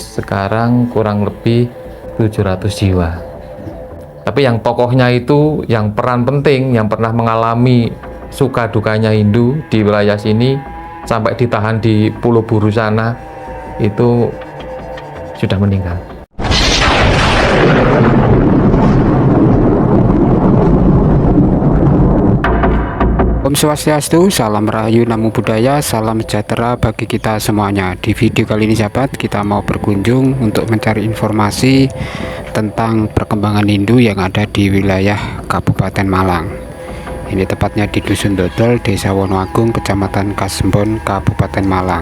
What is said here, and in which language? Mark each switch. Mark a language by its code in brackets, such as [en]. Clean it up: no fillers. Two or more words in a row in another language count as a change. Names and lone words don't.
[id] sekarang kurang lebih 700 jiwa. Tapi yang tokohnya itu, yang peran penting, yang pernah mengalami suka dukanya Hindu di wilayah sini sampai ditahan di Pulau Buru sana, itu sudah meninggal. Om Swastiastu, salam rahayu, namo buddhaya, salam sejahtera bagi kita semuanya. Di video kali ini sahabat, kita mau berkunjung untuk mencari informasi tentang perkembangan Hindu yang ada di wilayah Kabupaten Malang. Ini tepatnya di Dusun Dodol, Desa Wonoagung, Kecamatan Kasembon, Kabupaten Malang.